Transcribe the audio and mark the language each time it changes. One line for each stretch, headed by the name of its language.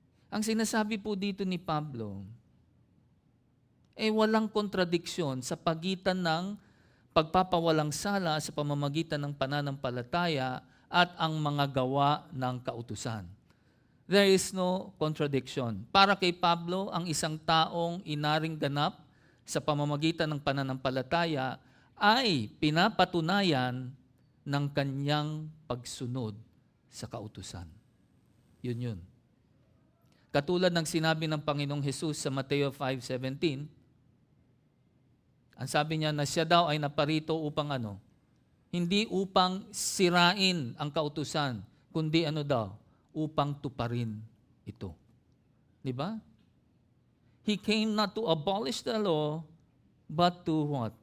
Filipino: Ang sinasabi po dito ni Pablo, walang kontradiksyon sa pagitan ng pagpapawalang sala sa pamamagitan ng pananampalataya at ang mga gawa ng kautusan.
English: There is no contradiction.
Filipino: Para kay Pablo, ang isang taong inaring ganap sa pamamagitan ng pananampalataya ay pinapatunayan ng kanyang pagsunod sa kautusan. Yun. Katulad ng sinabi ng Panginoong Hesus sa Mateo 5:17, ang sabi niya na siya daw ay naparito upang ano? Hindi upang sirain ang kautusan, kundi ano daw? Upang tuparin ito. Di ba?
English: He came not to abolish the law, but to what?